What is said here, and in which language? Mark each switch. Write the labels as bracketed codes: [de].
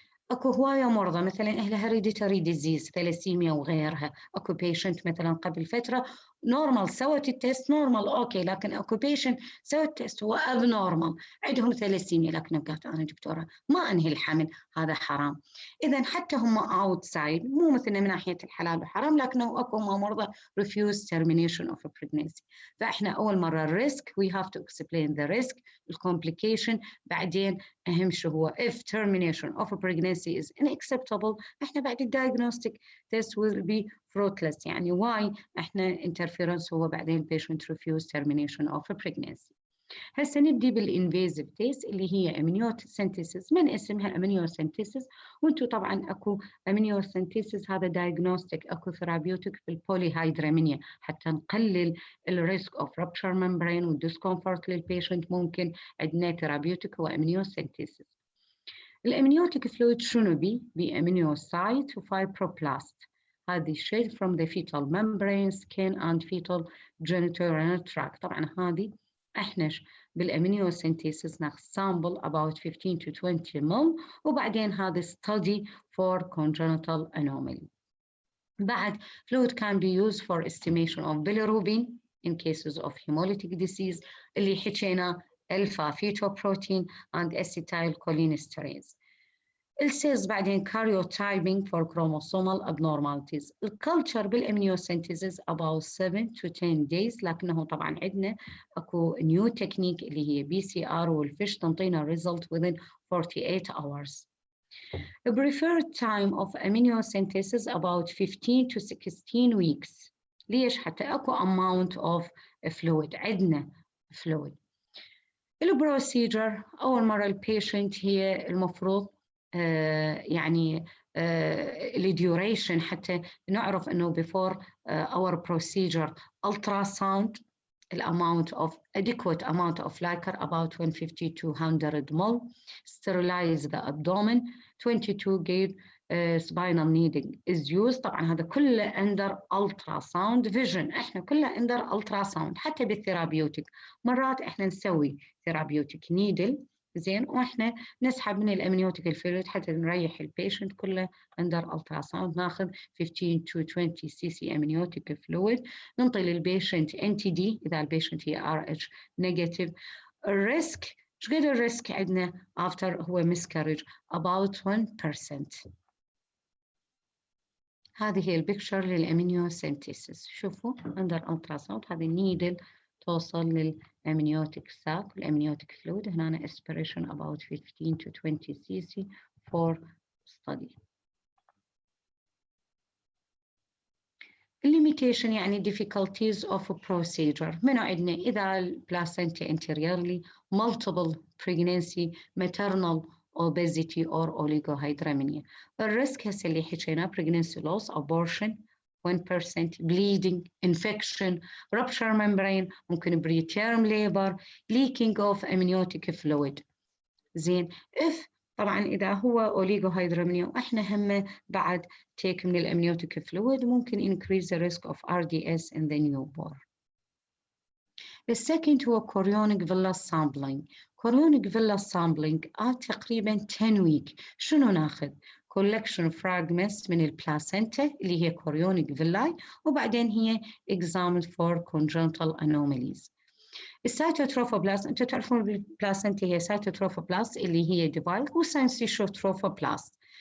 [ar] اكو هواية مرضى مثلا اهلها [en] hereditary disease [ar] ثلاسيميا وغيرها، اكو patient مثلا قبل فترة نورمال سوت التست نورمال اوكي، لكن اكو patient سوت التست هو abnormal عندهم ثلاسيميا، لكن قالت انا دكتورة ما انهي الحمل، هذا حرام. اذا حتى هم outside مو مثلنا من ناحية الحلال وحرام، لكنه اكو مرضى [en] refuse termination of a pregnancy. [ar] فاحنا اول مرة الريسك [en] we have to explain the risk الcomplication، [ar] بعدين أهم شيء هو [en] if termination of a pregnancy is unacceptable [ar] إحنا بعد [en] diagnostic test will be fruitless. يعني why إحنا interference هو بعدين patient refuse termination of a pregnancy. [ar] هسه نبدي بالinvasive test اللي هي Amniocentesis، من اسمها Amniocentesis، وانتم طبعا اكو Amniocentesis هذا diagnostic، اكو therapeutic بالpolyhydramnion حتى نقلل الريسك of [en] rupture membrane [ar] والديسكomfort للبيشنت، ممكن عندنا therapeutic هو Amniocentesis. الامنيوتيك فلويد شنو بي [en] amniocyte وفايبروبلاست، هذه shade from the fetal membrane skin and fetal genitourinary tract. [ar] طبعا هذه احنا بالامنيوسنتيسيس ناخذ [en] sample about 15 to 20 ml، [ar] وبعدين هذا [en] study for congenital anomaly. بعد fluid can be used for estimation of bilirubin in cases of hemolytic disease [ar] اللي حكينا [en] alpha fetoprotein and acetylcholinesterase. السيلز بعدين karyotyping for chromosomal abnormalities. [ar] الكلتشر بالامنيوسنتيسيس about 7 to 10 days، لكنه طبعا عندنا اكو نيو تكنيك اللي هي PCR والفيش تنطينا result [en] within 48 hours. The preferred time of amniocentesis about 15 to 16 weeks. [ar] ليش؟ حتى اكو amount of fluid، عندنا fluid. البروسيجر أول مرة البيشنت هي المفروض يعني الديوريشن حتى نعرف إنه [en] before our procedure ultrasound amount of adequate amount of Thi-Qar about 150 to 100 ml, sterilize the abdomen, 22 gauge spinal needing is used. [ar] طبعا هذا كله [en] under ultrasound vision، [ar] احنا كله [en] under ultrasound. [ar] حتى بالثيرابيوتيك مرات احنا نسوي ثيرابيوتيك نيدل زين، واحنا نسحب من الامنيوتيك الفلويد حتى نريح البيشنت، كله [en] under ultrasound. [ar] ناخذ 15 to 20 cc amniotic fluid، ننطي للبيشنت NTD اذا البيشنت هي RH negative. الريسك ايش قد الريسك عندنا after هو miscarriage [en] about 1%. [ar] هذه هي البيكتشر للامنيوسنتيسيس، شوفوا under ultrasound هذه النيدل توصل للامنيوتيك ساك والامنيوتيك فلويد، هنا [en] aspiration about 15 to 20 cc for study. limitation يعني difficulties of a procedure. [ar] منو عندنا [en] إذا البلاسنتا anteriorly multiple pregnancy maternal obesity or oligohydramnion. [ar] الريسك هسه اللي حكينا [en] pregnancy loss abortion 1%, bleeding, infection, rupture membrane، ممكن preterm labor, leaking of amniotic fluid. [ar] زين [en] if [ar] طبعا إذا هو أوليغوهيدرامنيا وإحنا هم بعد take من الأمنيوتيك فلويد [en] ممكن increase the risk of RDS in the newborn. The second هو chorionic villus sampling. chorionic villus sampling تقريبا 10 week. [ar] شنو ناخذ؟ [en] collection fragments [ar] من البلاسنتا اللي هي [en] chorionic villi، [ar] وبعدين هي [en] examined for congenital anomalies. [ar] السيتوتروفوبلاست انتم تعرفون البلاسنتا هي سيتوتروفوبلاست اللي هي ديفايد وسينسيشوتروفوبلاست.